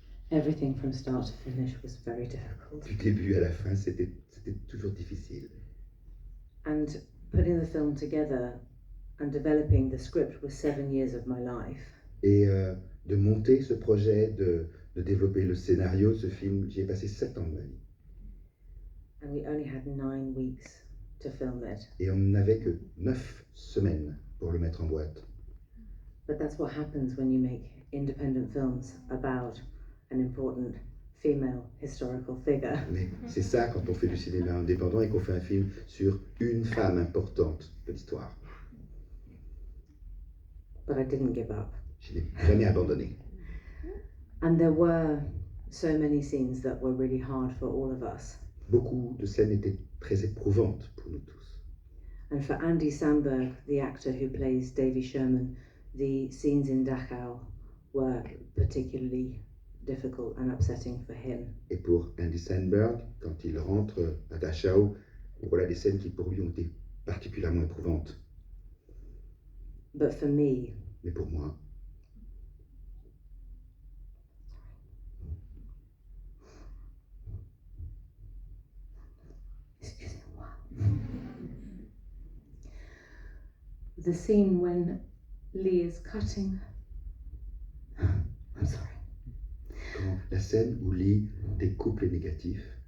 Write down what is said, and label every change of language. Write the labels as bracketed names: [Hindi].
[English] Everything from start to finish was very difficult. [French] Du début à la fin, c'était toujours difficile. [English] And putting the film together and developing the script was 7 years of my life. [French] Et de monter ce projet, de développer le scénario, ce film, j'y ai passé 7 ans de ma vie. [English] And we only had 9 weeks to film it. [French] Et on n'avait que 9 semaines pour le mettre en boîte. [English] But that's what happens when you make independent films about an important female historical figure. [French] Mais c'est ça quand on fait du cinéma indépendant et qu'on fait un film sur une femme importante de l'histoire. [English] But I didn't give up. [French] Je n'ai jamais abandonné. [English] And there were so many scenes that were really hard for all of us. [French] Beaucoup de scènes étaient très éprouvantes pour nous tous. [English] And for Andy Samberg, the actor who plays Davy Sherman, the scenes in Dachau were particularly difficult and upsetting for him. [French] Et pour Andy Samberg, quand il rentre à Dachau, voilà des scènes qui pour lui ont été particulièrement éprouvantes. [English] But for me, [French] Mais pour moi, [English] the scene when Lee is cutting. I'm sorry. [French] quand la scène où Lee découpe les négatifs,